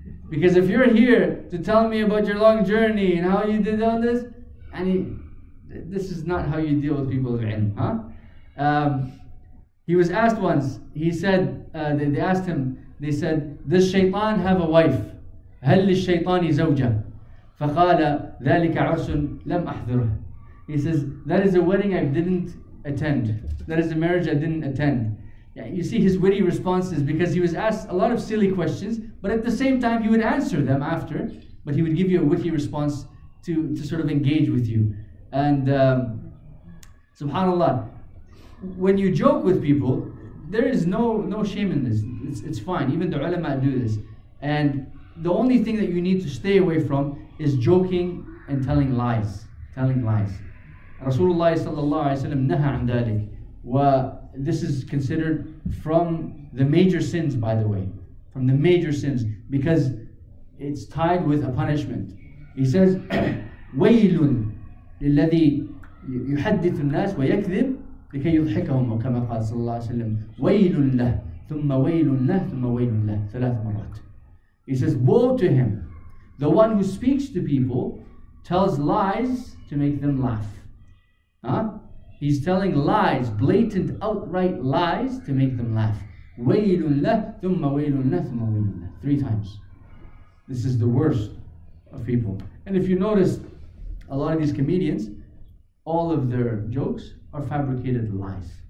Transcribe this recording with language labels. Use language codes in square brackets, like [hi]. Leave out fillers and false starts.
[en] Because if you're here to tell me about your long journey and how you did all this, this is not how you deal with people of ilm, huh? He was asked once, he said, they asked him, they said, does shaitan have a wife? [ar] هل للشيطان زوجة؟ فقال ذلك عرس لم أحضره. [en] He says, that is a wedding I didn't attend. That is a marriage I didn't attend. Yeah, you see his witty responses, because he was asked a lot of silly questions, but at the same time he would answer them after, but he would give you a witty response to sort of engage with you. And subhanAllah, when you joke with people, there is no shame in this. It's fine. Even the ulama do this. And the only thing that you need to stay away from is joking and telling lies. Telling lies. Rasulullah sallallahu alaihi wasallam [ar] naha an dhalik. [en] This is considered from the major sins, by the way. From the major sins, because it's tied with a punishment. He says, [ar] وَيْلٌ لِلَّذِي يُحَدِّثُ النَّاسِ وَيَكْذِبْ لكي يضحكهم كما قال صلى الله عليه وسلم ويل له ثم ويل له ثم ويل له 3 مرات. [en] He says, woe to him, the one who speaks to people, tells lies to make them laugh. Huh? He's telling lies, blatant, outright lies to make them laugh. [ar] ويل له ثم ويل له ثم ويل له [en] 3 times. This is the worst of people. And if you notice, a lot of these comedians, all of their jokes are fabricated lies.